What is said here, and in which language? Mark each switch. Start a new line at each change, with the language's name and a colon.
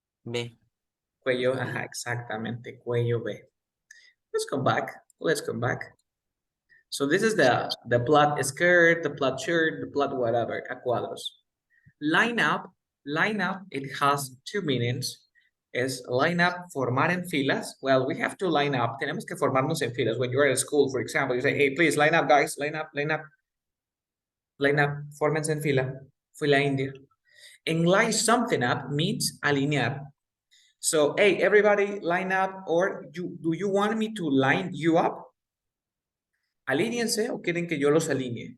Spanish: B. Cuello, ajá, exactamente. Cuello B.
English: Let's come back. Let's come back. So this is the plaid skirt, the plaid shirt, the plaid whatever,
Spanish: a cuadros.
English: Line up, it has two meanings. Es line up,
Spanish: formar en filas.
English: Well, we have to line up.
Spanish: Tenemos que formarnos en filas.
English: When you're at school, for example, you say, hey, please line up, guys, line up, line up. Line up,
Spanish: fórmense en fila. Fila india.
English: And line something up means alinear. So, hey, everybody line up, or do you want me to line you up?
Spanish: Alíñense o quieren que yo los alinee.